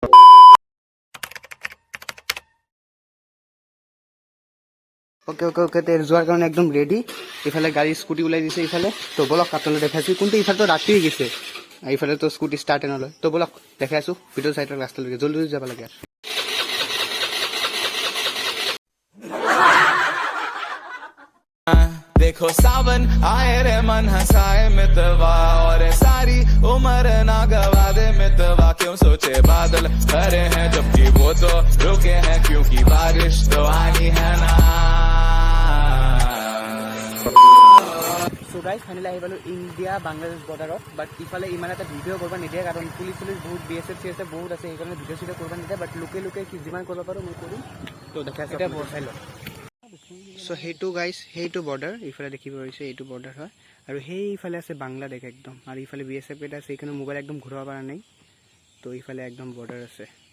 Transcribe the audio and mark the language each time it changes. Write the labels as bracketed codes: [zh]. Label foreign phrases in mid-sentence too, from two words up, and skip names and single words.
[as] ওকে যোৱাৰ কাৰণে একদম ৰেডি ইফালে গাড়ী স্কুটি ওলাই দিছে ইফালে তো বলক আপোনালোকে দেখাইছোঁ কিন্তু ইফালেতো ৰাতি হৈ গৈছে ইফালেতো স্কুটি ষ্টাৰ্টে নলয় তো বলক দেখাই আছোঁ ভিডিঅ' চাইডৰ ৰাস্তালৈকে জল্দি যাব লাগে [hi] देखो देखो सावन आए रे मन हंसाए मितवा और सारी उम्र ना गवा दे मितवा क्यों सोचे बादल खरे हैं जबकि वो तो रुके हैं क्योंकि बारिश तो आनी है ना [en] so guys finally [as] আহি পালোঁ ইণ্ডিয়া বাংলাদেশ বৰ্ডাৰত বাট ইফালে ইমান এটা ভিডিঅ' কৰিব নিদিয়ে কাৰণ পুলিচ বহুত BSF CSF বহুত আছে সেইকাৰণে ভিডিঅ' চিডিঅ' কৰিব নিদিয়ে বাট লোকে যিমান কৰিব পাৰোঁ মই কৰিম তো দেখাই এতিয়া বচাই লওঁ চ' সেইটো গাইজ সেইটো বৰ্ডাৰ ইফালে দেখিব পাৰিছে এইটো বৰ্ডাৰ হয় আৰু সেইফালে আছে বাংলাদেশ একদম আৰু ইফালে BSF কেইটা আছে সেইকাৰণে মোবাইল একদম ঘূৰাব পৰা নাই তো ইফালে একদম বৰ্ডাৰ আছে